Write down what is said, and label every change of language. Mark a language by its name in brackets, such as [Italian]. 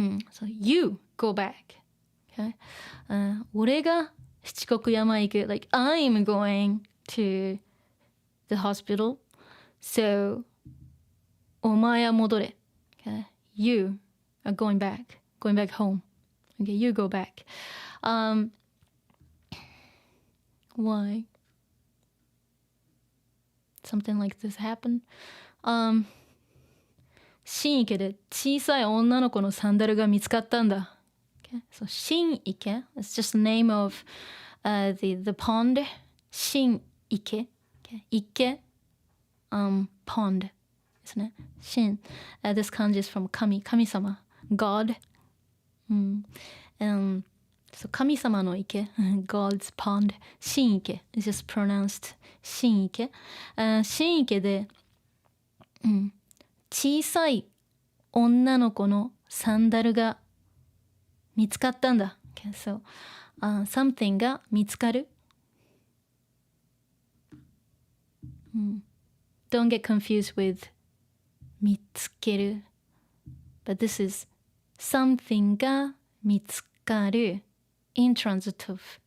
[English] So you go back. Okay, [Japanese] 俺が七国山行く [English] like I'm going to the hospital, so [Japanese] お前は戻れ. [English] Okay, you are going back home. Okay, you go back. Why? Something like this happened. [Japanese] 新池で小さい女の子のサンダルが見つかったんだ. [English] Okay, so 新池 it's just the name of the pond. [Japanese] 新池 okay, 池 pond ですね. [English] 新 this kanji is from 神様 God. So 神様の池 God's pond. 新池 is just pronounced 新池. [Japanese] 新池で、小さい女の子のサンダルが見つかったんだ. [English] Okay, so something が見つかる. Don't get confused with 見つける. But this is something が見つかる intransitive.